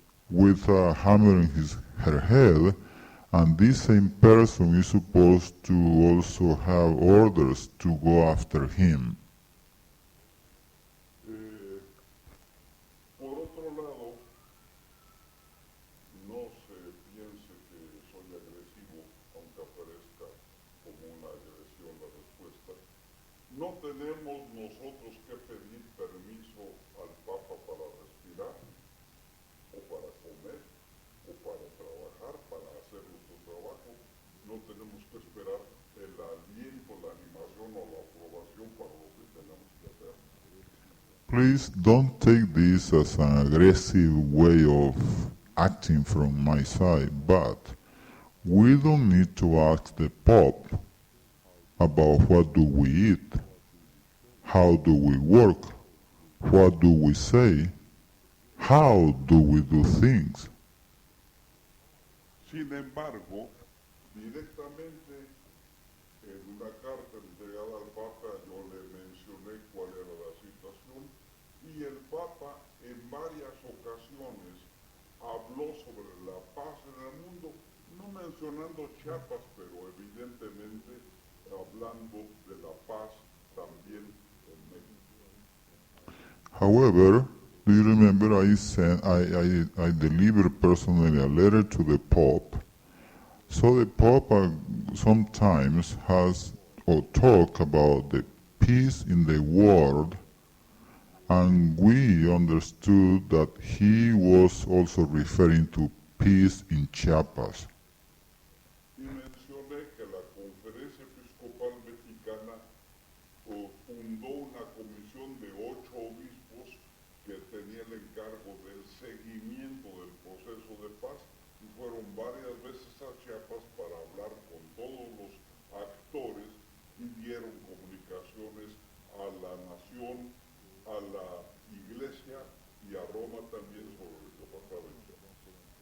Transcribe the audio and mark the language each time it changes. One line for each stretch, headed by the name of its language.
English: with a hammer in her head, and this same person is supposed to also have orders to go after him.
Spanish: Por otro lado, no se piense que soy agresivo, aunque aparezca como una agresión la respuesta. No tenemos nosotros que pedir permiso al Papa para respirar, o para comer, o para trabajar, para hacer nuestro trabajo. No tenemos que esperar el aliento, la animación o la aprobación para lo que tenemos que hacer.
English: Please don't take this as an aggressive way of acting from my side, but we don't need to ask the Pope about what do we eat, how do we work, what do we say, how do we do things.
Spanish: Sin embargo, directamente en una carta entregada al Papa yo le mencioné cuál era la situación y el Papa en varias ocasiones habló sobre la paz en el mundo, no mencionando Chiapas, pero evidentemente hablando de la paz también en México.
English: However, do you remember I delivered personally a letter to the Pope? So the Pope sometimes has or talk about the peace in the world, and we understood that he was also referring to peace in Chiapas.
Spanish: Y mencioné que la Conferencia Episcopal Mexicana fundó una comisión de 8 obispos que tenía el encargo del seguimiento del proceso de paz y fueron varias veces a Chiapas para hablar con todos los actores y dieron comunicaciones a la nación, a la iglesia y a Roma también sobre lo que pasaba en Chiapas.